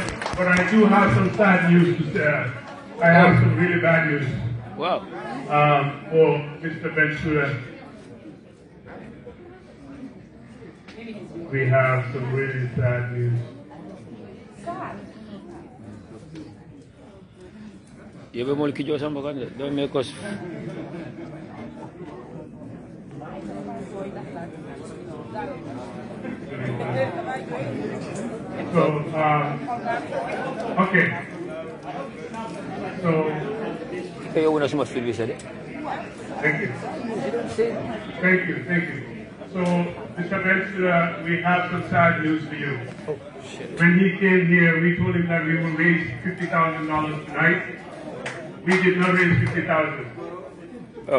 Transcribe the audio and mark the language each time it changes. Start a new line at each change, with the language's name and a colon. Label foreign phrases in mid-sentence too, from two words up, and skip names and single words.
English: But I do have some sad news to share. I have some really bad news. Wow. For Mr. Bensouda. We have some really sad news. Yebe mol ki jo samba kan do me kos. So, okay. So, kayo una suma fil bisa de. Thank you. So, Mr. Bensouda, we have some sad news for you. Oh, shit. When he came here, we told him that we will raise $50,000 tonight. We did not raise $50,000. Oh.